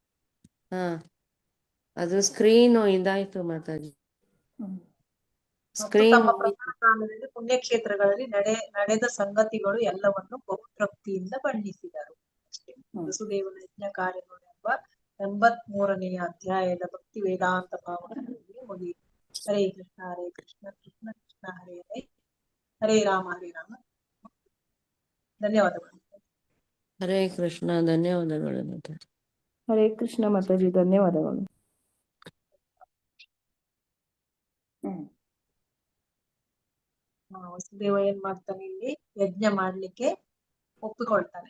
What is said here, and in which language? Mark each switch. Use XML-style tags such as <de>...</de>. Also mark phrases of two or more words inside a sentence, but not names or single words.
<kn>ಅದು ಸ್ಕ್ರೀನು ಇದಾಯ್ತು ಮಾತಾಜಿ. ತಮ್ಮ ಪ್ರಯಾಣ ಕಾಲದಲ್ಲಿ ಪುಣ್ಯಕ್ಷೇತ್ರಗಳಲ್ಲಿ ನಡೆದ ಸಂಗತಿಗಳು ಎಲ್ಲವನ್ನು ಬಹುತೃಪ್ತಿಯಿಂದ ಬಣ್ಣಿಸಿದರು. ಅಷ್ಟೇ. ವಸುದೇವನ ಯಜ್ಞ ಕಾರ್ಯಗಳು ಎಂಬ 83ನೇ ಅಧ್ಯಾಯದ ಭಕ್ತಿ ವೇದಾಂತ ಭಾವನೆಗಳಿಗೆ ಮುಗಿಯಿತು.</kn> <sa>ಹರೇ ಕೃಷ್ಣ ಹರೇ ಕೃಷ್ಣ ಕೃಷ್ಣ ಕೃಷ್ಣ ಹರೇ ಹರೇ ಹರೇ ರಾಮ ಹರೇ ರಾಮ.</sa> <kn>ಧನ್ಯವಾದಗಳು.</kn> <sa>ಹರೇ ಕೃಷ್ಣ.</sa> <kn>ಧನ್ಯವಾದಗಳು ಮಾತಾಜಿ.</kn> <sa>ಹರೇ ಕೃಷ್ಣ</sa> <kn>ಮಾತಾಜಿ, ಧನ್ಯವಾದಗಳು. ವಸುದೇವ ಏನ್ ಮಾಡ್ತಾನೆ, ಇಲ್ಲಿ ಯಜ್ಞ ಮಾಡ್ಲಿಕ್ಕೆ ಒಪ್ಪಿಕೊಳ್ತಾನೆ.</kn>